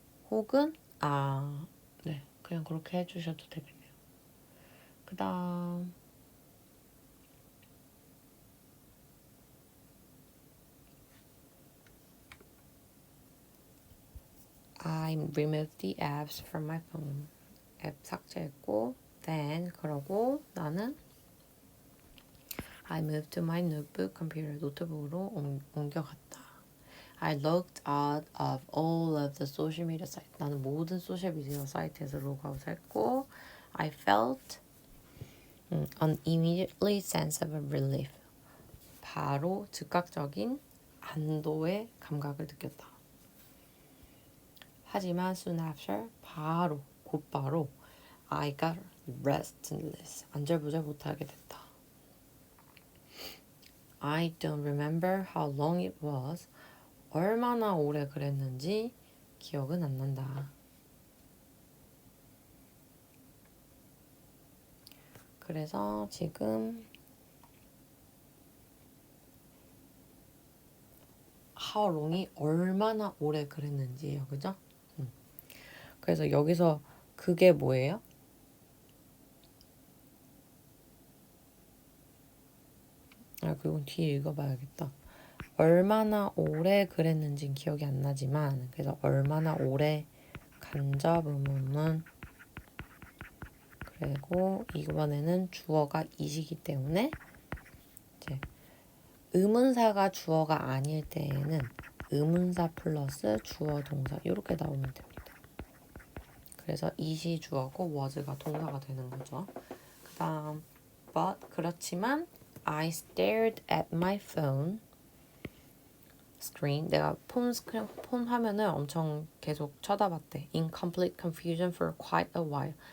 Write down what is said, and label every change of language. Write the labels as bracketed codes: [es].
[ko] 혹은 네, 그냥 그렇게 해주셔도 되겠네요. 그 다음 [en] I removed the apps from my phone. [ko] 앱 삭제했고 [en] then [ko] 그러고 나는 [en] I moved to my notebook computer. [ko] 노트북으로 옮겨갔다. [en] I logged out of all of the social media sites. [ko] 나는 모든 소셜미디어 사이트에서 로그아웃 했고 [en] I felt an immediately sense of relief. [ko] 바로 즉각적인 안도의 감각을 느꼈다. 하지만 [en] soon after [ko] 곧바로 [en] I got restless. [ko] 안절부절 못하게 됐다. [en] I don't remember how long it was. [ko] 얼마나 오래 그랬는지 기억은 안 난다. 그래서 지금 [en] how long [ko] 이 얼마나 오래 그랬는지예요. 그죠? 그래서 여기서 그게 뭐예요? 그건 뒤에 읽어봐야겠다. 얼마나 오래 그랬는지는 기억이 안 나지만 그래서 얼마나 오래 간접 의문문 그리고 이번에는 주어가 이시기 때문에 이제 의문사가 주어가 아닐 때에는 의문사 플러스 주어 동사 이렇게 나오면 됩니다. 그래서 it이 주어고 was가 동사가 되는 거죠. 그 다음 [en] but [ko] 그렇지만 [en] I stared at my phone screen. [ko] 내가 폰 화면을 엄청 계속 쳐다봤대. [en] In complete confusion for quite a while.